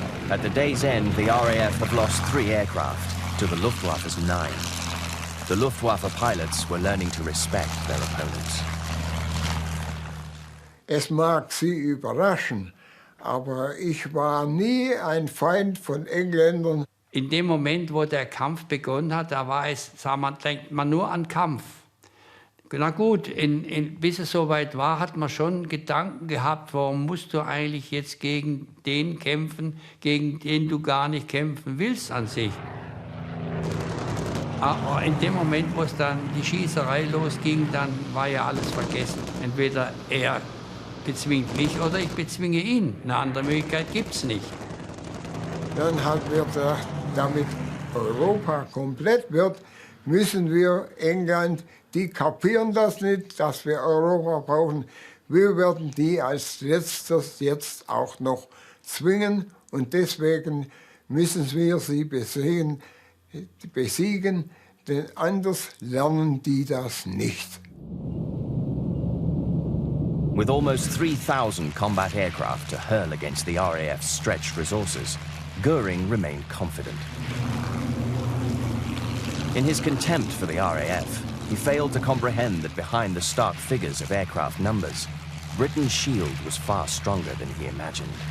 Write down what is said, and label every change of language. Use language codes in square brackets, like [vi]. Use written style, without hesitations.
[en] At the day's end, the RAF have lost 3 aircraft to the Luftwaffe's 9. The Luftwaffe pilots were learning to respect their opponents. [de] Es mag Sie überraschen, aber ich war nie ein Feind von Engländern. In dem Moment, wo der Kampf begonnen hat, da war es, denkt man nur an Kampf. Na gut, bis es soweit war, hat man schon Gedanken gehabt, warum musst du eigentlich jetzt gegen den kämpfen, gegen den du gar nicht kämpfen willst an sich. Aber in dem Moment, wo es dann die Schießerei losging, dann war ja alles vergessen. Entweder er bezwingt mich oder ich bezwinge ihn. Eine andere Möglichkeit gibt es nicht. Dann haben wir gesagt, damit Europa komplett wird, müssen wir England, die kapieren das nicht, dass wir Europa brauchen. Wir werden die als letztes jetzt auch noch zwingen und deswegen müssen wir sie besiegen, denn anders lernen die das nicht. [en] With almost 3,000 combat aircraft to hurl against the RAF's stretched resources, Göring remained confident. In his contempt for the RAF, he failed to comprehend that behind the stark figures of aircraft numbers, Britain's shield was far stronger than he imagined.